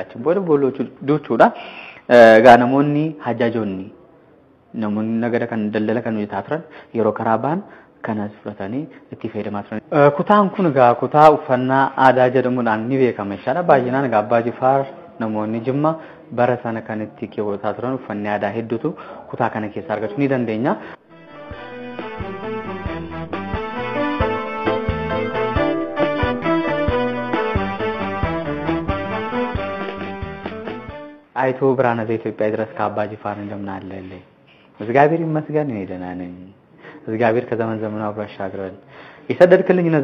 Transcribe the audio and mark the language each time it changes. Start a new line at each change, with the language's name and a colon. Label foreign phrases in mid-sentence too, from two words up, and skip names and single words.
Oromo: Achiin booda bolloo duuchuudha. Egaa namoonni hajaajoonni namoonni nagada kan daldala kan hojjetaa turan yeroo karaa bahan kanas fudhatanii itti fayyadamaa turan. Kutaan kun egaa kutaa uffannaa aadaa jedhamuudhaan ni beekama jechaadha. Baay'inaan egaa abbaa Jifaar namoonni Jimmaa bara sana kan itti keewwataa turan uffanni aadaa hedduutu kutaa kana keessa argachuu ni dandeenya.
Amharic: አይቶ ብርሃነ ዘኢትዮጵያ ድረስ ከአባ ጅፋር እንደምናለለ እግዚአብሔር ይመስገን እኔ ደህና ነኝ። እግዚአብሔር ከዘመን ዘመን አብሮ ያሻግረን። የሰደድክልኝ እነዛ